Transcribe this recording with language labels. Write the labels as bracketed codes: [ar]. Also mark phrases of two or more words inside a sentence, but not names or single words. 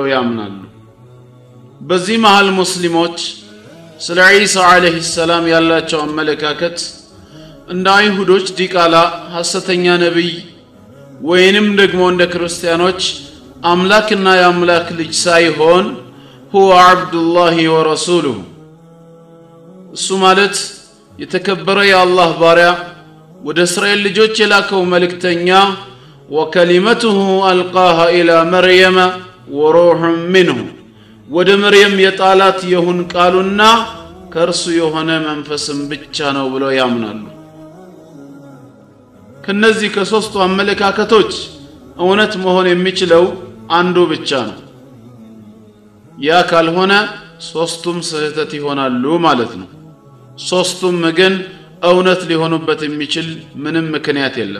[am] ያምናሉ በዚህ መሃል ሙስሊሞች ስለ ዒሳ [ar] عليه السلام [am] ያላቸው አመለካከት እንደ አይሁዶች ዲቃላ ሐሰተኛ ነብይ ወይንም ደግሞ እንደ ክርስቲያኖች አምላክና የአምላክ ልጅ ሳይሆን [ar] هو عبد الله ورسوله [am] እሱ ማለት የተከበረ የአላህ ባሪያ ወደ እስራኤል ልጆች የላከው መልእክተኛ [ar] وكلمته ألقاها إلى مريم وروح منه [am] ወደ መርየም የጣላት ይሁን ቃሉና ከርሱ የሆነ መንፈስም ብቻ ነው ብለው ያምናሉ ከነዚህ ከሶስቱ አመለካከቶች እውነት መሆን የሚችለው አንዱ ብቻ ነው ያ ካልሆነ ሶስቱም ስህተት ይሆናሉ ማለት ነው ሶስቱም ግን እውነት ሊሆኑበት የሚችል ምንም ምክንያት የለም